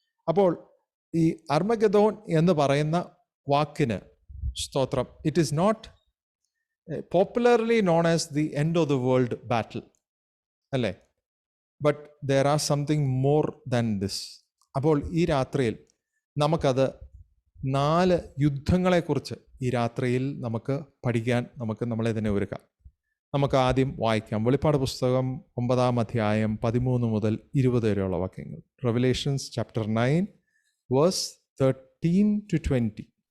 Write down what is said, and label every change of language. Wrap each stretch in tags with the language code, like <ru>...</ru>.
<ml>അപ്പോൾ ഈ അർമഗദോൻ എന്ന് പറയുന്ന വാക്കിന് സ്തോത്രം,</ml> <en>It is not popularly known as the end of the world battle, അല്ലേ? But there are something more than this.</en> <ml>അപ്പോൾ ഈ രാത്രിയിൽ നമുക്കത് 4 യുദ്ധങ്ങളെക്കുറിച്ച് ഈ രാത്രിയിൽ നമുക്ക് പഠിക്കാൻ നമ്മളതിനെ ഒരുക്കാം. നമുക്ക് ആദ്യം വായിക്കാം. വെളിപ്പാട് പുസ്തകം 9-ാം അധ്യായം 13 മുതൽ 20 വരെയുള്ള വാക്യങ്ങൾ.</ml> <en>Revelations chapter 9 verse 13 to 20.</en>